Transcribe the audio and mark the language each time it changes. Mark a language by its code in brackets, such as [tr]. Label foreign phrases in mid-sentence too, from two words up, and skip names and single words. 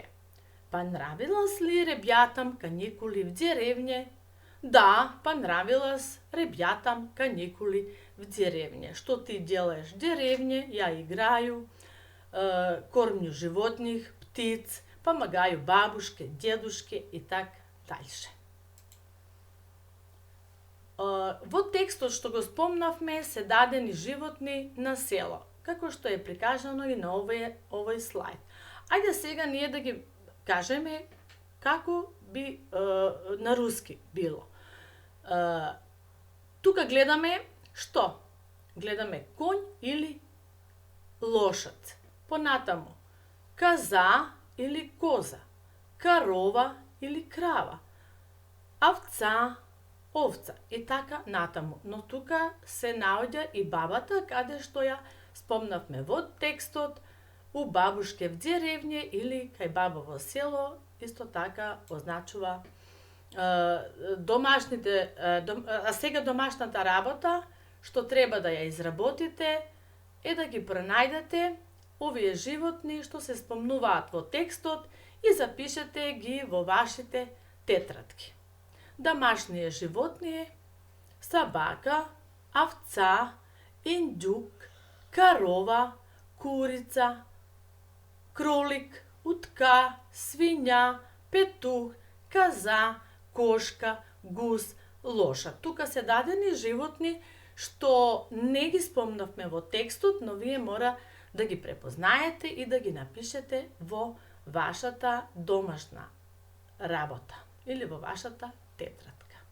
[ru] Понравилось ли ребятам каникули в деревне? Да, понравилось ребятам каникули в деревне. Что ты делаешь в деревне? Я играю, кормлю животных, птиц, помагаю бабушке, дедушке и так дальше. [mk] Во текстот што го спомнавме се дадени животни на село, како што е прикажано и на овој слайд. Ајде сега ние да ги кажеме како би на руски било. Тука гледаме што? Гледаме конј или лошад. Понатаму каза или коза, карова или крава, овца, овца и така натаму. Но тука се наоѓа и бабата, каде што ја спомнавме во текстот, [ru] у бабушке в деревње [mk] или кај баба во село, исто така означува домашните, а сега домашната работа што треба да ја изработите е да ги пронајдете овие животни што се спомнуваат во текстот и запишете ги во вашите тетрадки. [ru] Домашние животни: собака, овца, индюк, корова, курица, кролик, утка, свиња, петух, коза, кошка, гус, лошад. [mk] Тука се дадени животни што не ги спомнавме во текстот, но вие мора да ги препознаете и да ги напишете во вашата домашна работа или во вашата тетрадка.